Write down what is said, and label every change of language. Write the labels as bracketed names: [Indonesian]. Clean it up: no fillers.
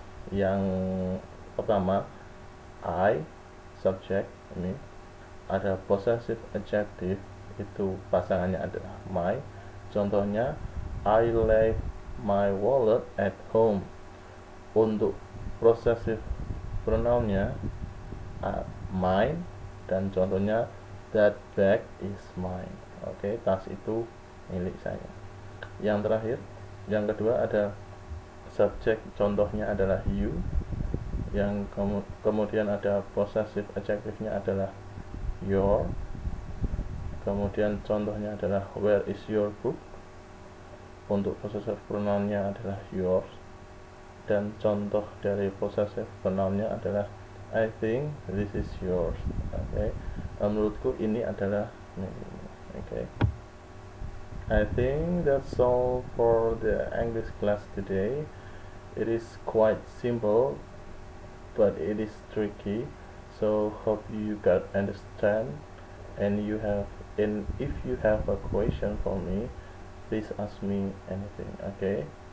[Indonesian] Yang pertama, I subject, ini ada possessive adjective, itu pasangannya adalah my. [English] Contohnya, I left my wallet at home. [Indonesian] Untuk possessive pronounnya mine, dan contohnya [English] that bag is mine. [Indonesian] Oke, tas itu milik saya. Yang terakhir, yang kedua ada subject, contohnya adalah you. Yang kemudian ada possessive adjective-nya adalah your. Kemudian contohnya adalah [English] where is your book. [Indonesian] Untuk possessive pronounnya adalah yours. Dan contoh dari possessive pronounnya adalah [English] I think this is yours. [Indonesian] Oke. Menurutku ini adalah milikmu. Oke. [English] I think that's all for the English class today. It is quite simple, but it is tricky. So hope you got understand. And if you have a question for me, please ask me anything. Okay.